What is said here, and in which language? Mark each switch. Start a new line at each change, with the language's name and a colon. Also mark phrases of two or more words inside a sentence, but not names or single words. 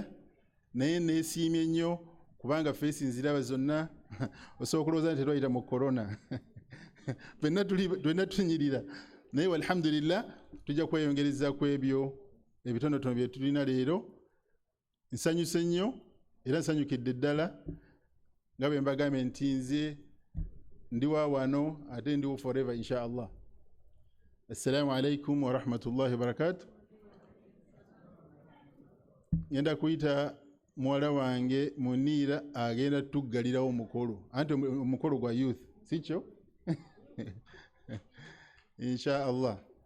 Ganda: Naye neesiimye nnyo kubanga feesi nziraba zonna osobola okulowooza nti twayita mu korona ffenna tunyirira, naye alhamdulillah tujja kweyongereza ku ebyo ebitonotono bye tulina leero. Nsanyuse nnyo era nsanyukidde ddala nga bwe mbagambye nti nze ndi wa wano ate ndiwo forever
Arabic: إن شاء الله. السلام عليكم ورحمة الله وبركاته.
Ganda: Ngenda kuyita muwala wange Muniira agenda tuggalirawo omukolo, anti omukolo gwa youth sikyo
Arabic: إن شاء الله.